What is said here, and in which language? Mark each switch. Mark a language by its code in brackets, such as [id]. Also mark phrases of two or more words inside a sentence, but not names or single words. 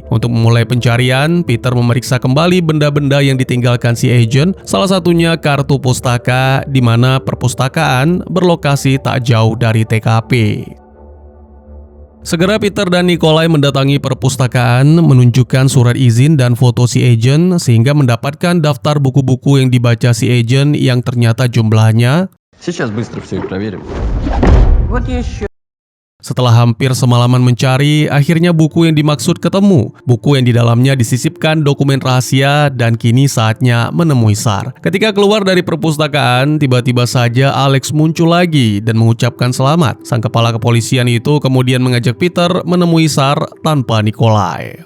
[id] Untuk memulai pencarian, Peter memeriksa kembali benda-benda yang ditinggalkan si agent, salah satunya kartu pustaka di mana perpustakaan berlokasi tak jauh dari TKP. Segera Peter dan Nikolai mendatangi perpustakaan, menunjukkan surat izin dan foto si agent sehingga mendapatkan daftar buku-buku yang dibaca si agent yang ternyata jumlahnya. [ru] Сейчас быстро все проверим. Вот еще. [id] Setelah hampir semalaman mencari, akhirnya buku yang dimaksud ketemu. Buku yang di dalamnya disisipkan dokumen rahasia dan kini saatnya menemui Tsar. Ketika keluar dari perpustakaan, tiba-tiba saja Alex muncul lagi dan mengucapkan selamat. Sang kepala kepolisian itu kemudian mengajak Peter menemui Tsar tanpa Nikolai.